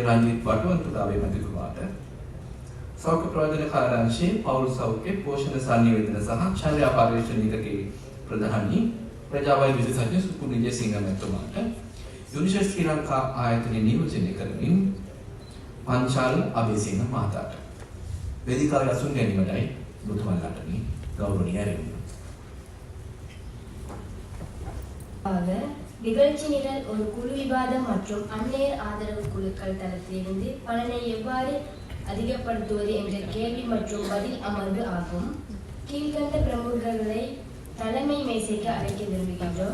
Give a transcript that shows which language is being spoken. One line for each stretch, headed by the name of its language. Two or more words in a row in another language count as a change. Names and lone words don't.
Sinhala: රංජිත් වටවන්තුදාවේ මැතිතුමාට සෞඛ්‍ය ප්‍රවර්ධන කාර්යාංශයේ පෞල් සෞඛ්‍ය පෝෂණ සංනිවේදන සහ චර්යා පර්යේෂණ නිරතකයේ ප්‍රධානී ප්‍රජාවෛද්‍ය විශේෂඥ සුපුන් විජේසිංහ මැතිතුමාට UNICEF ශ්‍රී ලංකා ආයතනයේ නියෝජනය කරමින් පංචාල අබේසිංහ මහතාට වේදිකාවේ අසුන් ගැනීමටයි බුදුමල්ලාට ගෞරවනීය
Tamil: ஆக நிகழ்ச்சி நிரல் ஒரு குழு விவாதம் மற்றும் அந்நேர் ஆதரவு குழுக்கள் தளத்திலிருந்து பலனை எவ்வாறு அதிகப்படுத்துவது என்ற கேள்வி மற்றும் பதில் அமர்வு ஆகும். கீழ்கண்ட பிரமுகர்களை தலைமை மேசைக்கு அழைக்க விரும்புகின்றோம்.